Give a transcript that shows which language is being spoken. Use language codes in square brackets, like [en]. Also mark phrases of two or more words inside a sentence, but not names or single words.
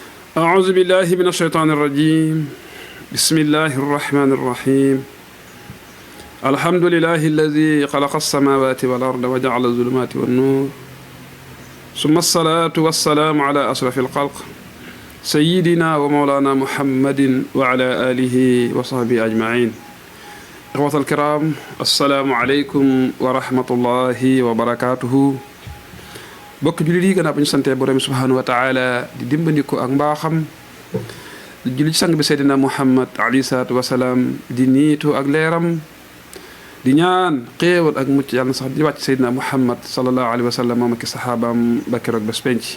[ar] أعوذ بالله من الشيطان الرجيم بسم الله الرحمن الرحيم الحمد لله الذي خلق السماوات والأرض وجعل الظلمات والنور ثم الصلاة والسلام على أشرف الخلق سيدنا ومولانا محمد وعلى آله وصحبه أجمعين. إخوة الكرام، السلام عليكم ورحمة الله وبركاته. [wo] bokk jullit yi gannaaw ba ñu santee borom [ar] سبحانه وتعالى [wo] di dimbandiku ak mbaaxam di julli ci sang bi seydina Muhammad [ar] عليه الصلاة والسلام [wo] di niitu ak leeram di ñaan xéewal ak mucc yàlla na sax di wàcc seydina Muhammad [ar] صلى الله عليه وسلم [wo] moom ak saxaabaam ba keroog bés penc.